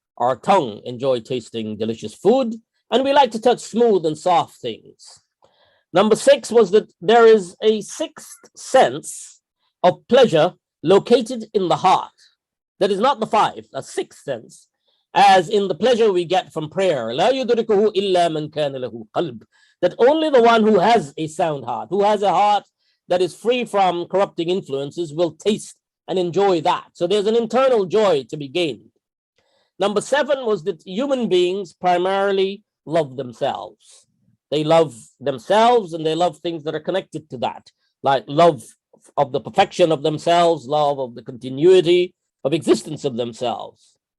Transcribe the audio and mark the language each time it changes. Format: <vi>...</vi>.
<en>Our tongue enjoys tasting delicious food. And we like to touch smooth and soft things. Number 6 was that there is a 6th sense of pleasure located in the heart. That is not the 5, a 6th sense, as in the pleasure we get from prayer.</en> <ar>لا يدركه إلا من كان له قلب.</ar> <en>That only the one who has a sound heart, who has a heart that is free from corrupting influences, will taste and enjoy that. So there's an internal joy to be gained. Number 7 was that human beings primarily love themselves. They love themselves and they love things that are connected to that, like love of the perfection of themselves, love of the continuity of existence of themselves.</en>